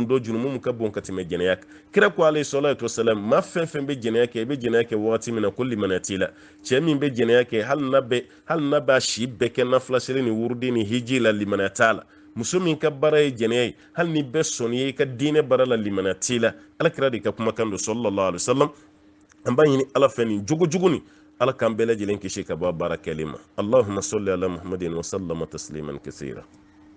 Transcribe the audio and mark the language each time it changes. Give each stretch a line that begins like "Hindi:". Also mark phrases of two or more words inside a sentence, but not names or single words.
Bambara: dɔn jurumu min ka bon ka tɛmɛ jɛnɛya kan kira ko
Arabic: عليه الصلاة والسلام
Bambara: maa fɛn fɛn bɛ jɛnɛya kɛ i bɛ jɛnɛya kɛ wagati min na ko limaniya t'i la cɛ min bɛ jɛnɛya kɛ hali n'a b'a si bɛɛ kɛ nafilaseli ni wurudi ni hiji la limaniya t'a la muso min ka baara ye jɛnɛya ye hali ni bɛɛ sɔnni ye i ka diinɛ baara la limaniya t'i la alakira de ka kumakan don
Arabic: صلى الله عليه وسلم
Bambara: an b'a ɲini ala fɛ nin jogo ni ala k'an bɛɛ lajɛlen kisi ka bɔ baara kɛli ma
Arabic: اللهم صل على محمد وسلم تسليما كثيرا